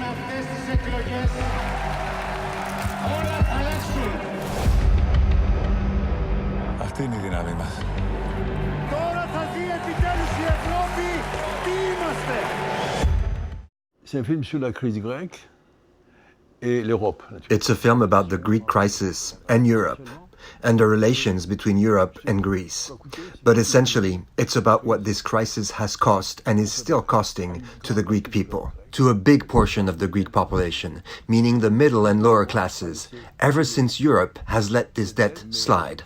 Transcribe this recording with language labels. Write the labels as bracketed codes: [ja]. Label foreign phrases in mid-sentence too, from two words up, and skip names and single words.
[el] Αυτή είναι η δύναμη μας. Τώρα θα δει επιτέλους η Ευρώπη τι είμαστε. [fr] C'est un film sur la crise grecque et l'Europe. [en] It's a film about the Greek crisis and Europe, and the relations between Europe and Greece. But essentially, it's about what this crisis has cost and is still costing to the Greek people, to a big portion of the Greek population, meaning the middle and lower classes, ever since Europe has let this debt slide.